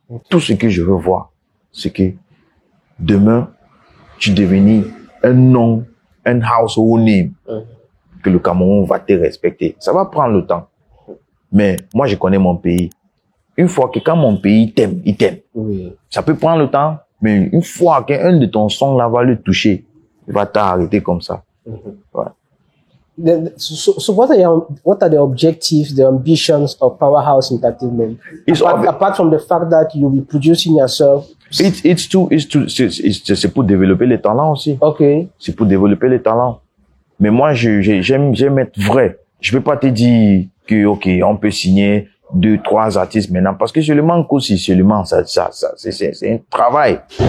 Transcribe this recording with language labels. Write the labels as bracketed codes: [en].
[fr] Tout ce que je veux voir, c'est que demain, tu deviens un nom, un [en] household name, [fr] que le Cameroun va te respecter. Ça va prendre le temps. Mais moi, je connais mon pays. Une fois que quand mon pays t'aime, il t'aime. Ça peut prendre le temps, mais une fois qu'un de ton sons là va le toucher, il va t'arrêter comme ça. Ouais. [en] So what are the objectives, the ambitions of Powerhouse Entertainment? Apart from the fact that you'll be producing yourself. [fr] C'est pour développer les talents aussi. Okay. C'est pour développer les talents. Mais moi, j'aime être vrai. Je peux pas te dire que, ok, on peut signer 2, 3 artistes maintenant parce que je le manque aussi, seulement ça, c'est un travail.